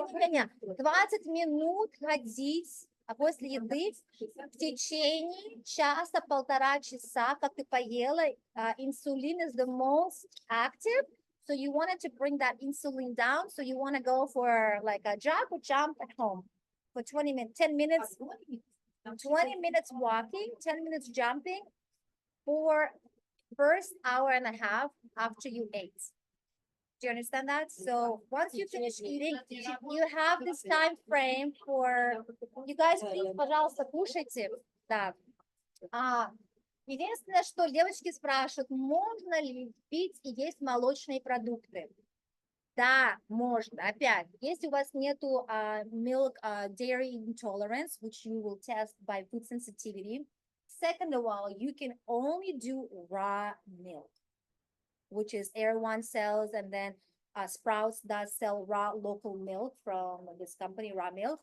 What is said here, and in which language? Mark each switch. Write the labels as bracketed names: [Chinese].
[Russian] Не, 20 минут ходить, а после еды в течение часа-полтора часа, как ты поела, [English] insulin is the most active, so you wanted to bring that insulin down, so you want to go for like a jog or jump at home for 20 minutes, 10 minutes, 20 minutes walking, 10 minutes jumping for first hour and a half after you ate. Do you understand that? So once you finish eating, you have this time frame for you guys, please, [Russian] пожалуйста, кушайте. Да. Единственное, что девочки спрашивают, можно ли пить и есть молочные продукты? Да, можно. Опять, если у вас нету [English] milk dairy intolerance, which you will test by food sensitivity. Second of all, you can only do raw milk, which is Air One sells, and then Sprouts does sell raw local milk from this company, Raw Milk.